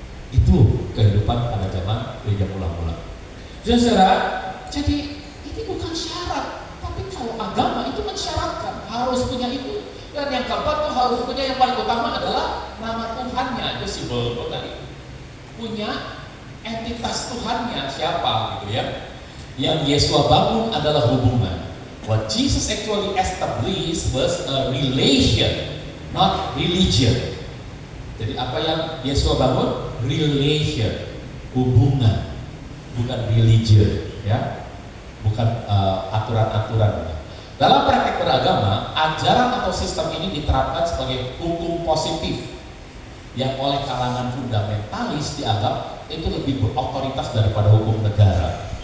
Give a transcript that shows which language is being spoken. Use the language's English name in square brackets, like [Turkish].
[Indonesian] Itu kehidupan pada zaman gereja mula-mula. Saudara, jadi ini bukan syarat, tapi kalau agama itu mensyaratkan harus punya itu. Dan yang keempat tuh harus punya, yang paling utama adalah nama Tuhannya, itu simbol tadi. Punya entitas Tuhannya siapa gitu ya. Yang Yesus bangun adalah hubungan. [English] What Jesus actually established was a relation, not religion. [Indonesian] Jadi apa yang Yesus bangun? Relation, hubungan, bukan religion, ya, bukan aturan-aturan. Dalam praktek beragama, ajaran atau sistem ini diterapkan sebagai hukum positif yang oleh kalangan fundamentalis dianggap itu lebih berotoritas daripada hukum negara.